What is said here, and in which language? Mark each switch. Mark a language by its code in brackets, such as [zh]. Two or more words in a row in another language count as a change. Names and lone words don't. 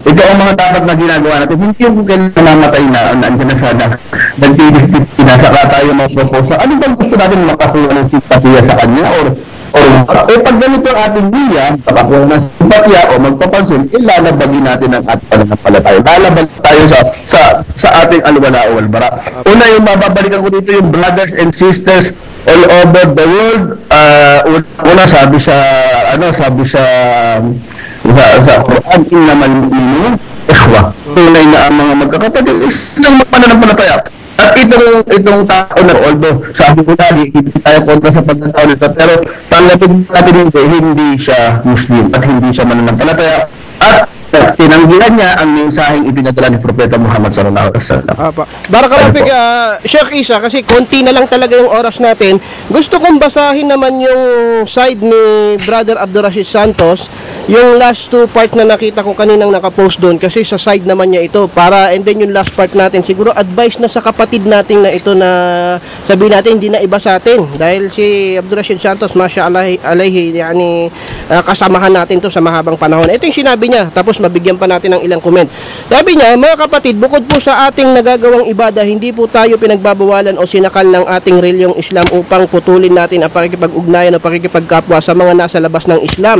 [tl] Ito ang mga dapat na ginagawa natin. Hindi yung kailangan namamatay na nandiyan na sana saka tayo mag-propose. Ano bang gusto natin makakuha ng simpatiya sa kanya? Pag ganito ang ating niya, makakuha ng simpatiya o magpapansin, ilalabagin natin ang ating pananampalataya. Lalabag tayo sa ating alwala o walbara. Una, yung mababalikan ko dito yung [en] brothers and sisters all over the world. [tl] Una, sabi sa Quran, [ar] إنما المؤمنون إخوة. [tl] Tunay na ang mga magkakapatid isang magpananampalataya. At itong tao na, although sabi ko lagi, hindi tayo kontra sa pagkatao nito, pero tanggapin natin hindi siya Muslim at hindi siya mananampalataya. At tinanggihan niya ang mensaheng ipinadala ni Propeta Muhammad [ar] صلى الله عليه وسلم. بارك الله فيك, [tl] Sheikh Isa, kasi konti na lang talaga yung oras natin. Gusto kong basahin naman yung side ni Brother Abdurrashid Santos, yung [en] last two part [tl] na nakita ko kaninang nakapost doon, kasi sa side naman niya ito, [en] and then [tl] yung last part natin, siguro advice na sa kapatid natin na ito na sabihin natin, hindi na iba sa atin. Dahil si Abdurrashid Santos, [ar] ماشا عليه، يعني, [tl] kasamahan natin to sa mahabang panahon. Ito yung sinabi niya, tapos mabigyan pa natin ng ilang comment. Sabi niya, mga kapatid, bukod po sa ating nagagawang ibada, hindi po tayo pinagbabawalan o sinakal ng ating reliyong Islam upang putulin natin ang pakikipag-ugnayan o pakikipagkapwa sa mga nasa labas ng Islam.